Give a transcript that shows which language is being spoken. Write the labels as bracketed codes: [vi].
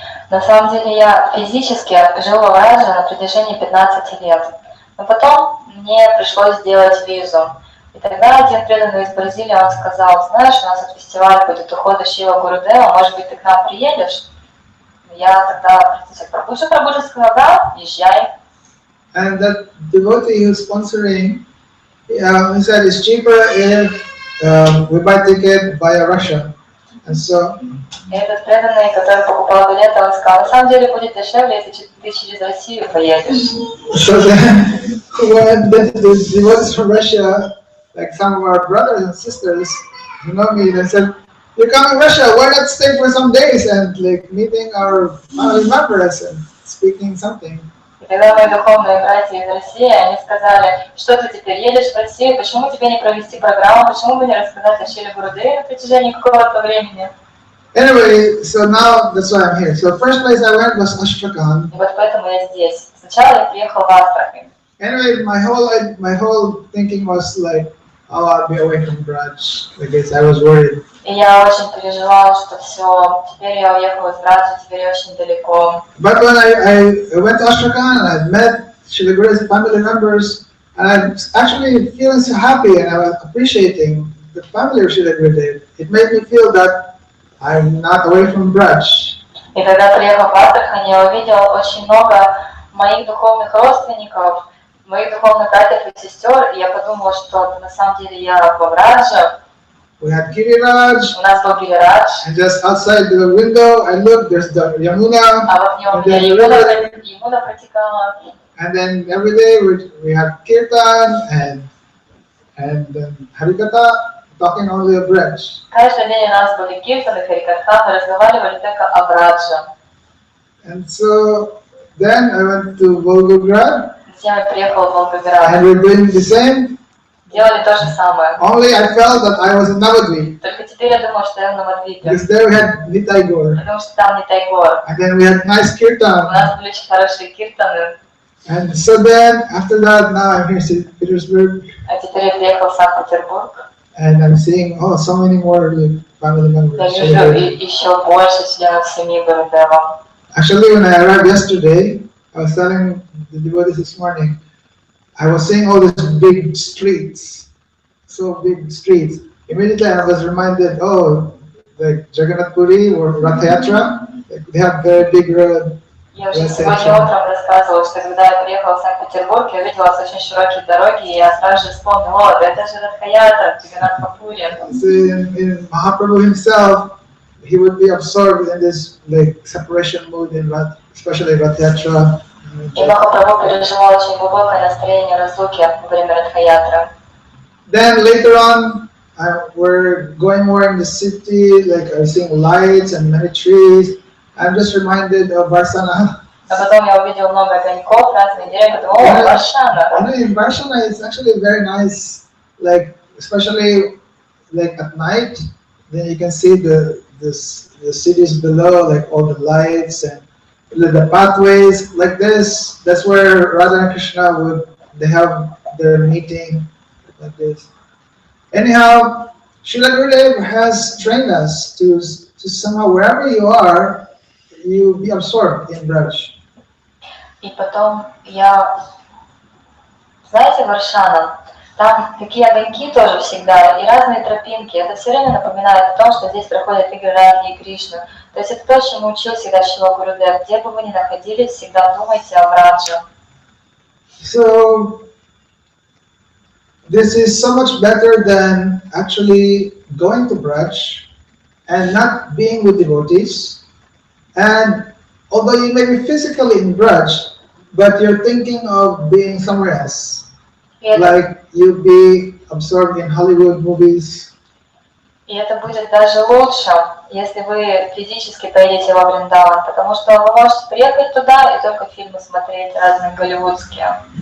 [ru] На самом деле я физически жил в Брадже на протяжении 15 лет. Но потом мне пришлось сделать визу. И тогда один преданный из Бразилии, он сказал: знаешь, у нас тут фестиваль будет ухода Шрила Гурудева, может быть, ты к нам приедешь? Я тогда Прабху сказал: да, езжай. [en] And that devotee who's sponsoring, he said it's cheaper if we buy ticket via Russia. And so [ru] И этот преданный, который покупал билеты, он сказал: на самом деле будет дешевле, если ты через Россию поедешь. [en] So then, when the devotees from Russia, like some of our brothers and sisters, who know me, they said, "You're coming to Russia, why not stay for some days and like meeting our family members and speaking something?" [ru] И тогда мои духовные братья из России, они сказали: что ты теперь едешь в Россию, почему тебе не провести программу, почему бы не рассказать о Шриле Гурудеве на протяжении какого-то времени? [en] Anyway, so now that's why I'm here. So first place I went was Astrakhan. [ru] И вот поэтому я здесь. Сначала я приехал в Астрахань. [en] Anyway, my whole thinking was like, oh, I'll be away from Braj. I guess I was worried. [ru] И я очень переживала, что все, теперь я уехала из Браджа, теперь я очень далеко. [en] But when I went to Astrakhan and I met Srila Guru's family members, and I'm actually feeling so happy and I was appreciating the family of Srila Gurudev. It made me feel that I'm not away from Braj. [ru] И когда приехал в Астрахань, я увидела очень много моих духовных родственников, моих духовных братьев и сестер, и я подумала, что на самом деле я во Брадже. [en] We had Giriraj, [ru] У нас был Гирирадж, [en] and just outside the window, I looked, there's the Yamuna, [ru] а вот в нем [en] and then the river, [ru] Ямуна протекала. [en] and then every day we had Kirtan and Harikatha, talking only of Braj. [ru] Каждый день у нас были киртаны, харикатха, мы разговаривали только о Брадже. [en] And so then I went to Volgograd, [ru] Затем я приехала в Волгоград. [en] and we're doing the same. [ru] Делали то же самое. [en] Only I felt that I was in Navadvip, [ru] Только теперь я думала, что я в Навадвипе. [en] because there we had Nitai Gaur, [ru] Потому что там не Тайгор. [en] and then we had nice [ru] У [en] Kirtan. [ru] нас были очень хорошие киртаны. [en] And so then after that, now I'm here in St. Petersburg, [ru] А теперь я приехала в Санкт-Петербург. [en] and I'm seeing so many more like, family [ru] Я [en] members. [ru] вижу еще больше членов семьи Гурудева. [en] Actually, when I arrived yesterday, I was telling the devotees this morning, I was seeing all these big streets, so big streets. Immediately I was reminded, oh, like Jagannath Puri or Rath Yatra, they have very big road. [ru] Я уже сегодня утром рассказывала, что когда я приехала в Санкт-Петербург, я увидела очень широкие дороги, и я сразу же вспомнила: это же Радхаята, Джаганнат Пури. [en] So in Mahaprabhu himself, he would be absorbed in this like separation mood in Rath, especially Rath Yatra. [ru] И Махапрабху переживал очень глубокое настроение разлуки во время Радхаятры. [en] Then later on, we're going more in the city, like I'm seeing lights and many trees. I'm just reminded of Varsana. [ru] А потом я увидела много огоньков, разные деревья, подумала: о, Варшана. [en] In Varsana, it's actually very nice, like especially like at night. Then you can see the cities below, like all the lights and the pathways like this. That's where Radha and Krishna would they have their meeting like this. Anyhow, Srila Gurudev has trained us to somehow, wherever you are, you be absorbed in Braj. [ru] И потом знаете, Варшана, там такие огоньки тоже всегда, и разные тропинки. Это все время напоминает о том, что здесь проходят игры Радхи и Кришны. То есть это то, чему учил всегда Шрила Гурудев. Где бы вы ни находились, всегда думайте о Брадже. [en] So, this is so much better than actually going to Braj and not being with devotees. And although you may be physically in Braj, but you're thinking of being somewhere else. Like you'll be absorbed in Hollywood movies. [ru] И это будет даже лучше, если вы физически поедете во Вриндаван, потому что вы можете приехать туда и только фильмы смотреть разные голливудские.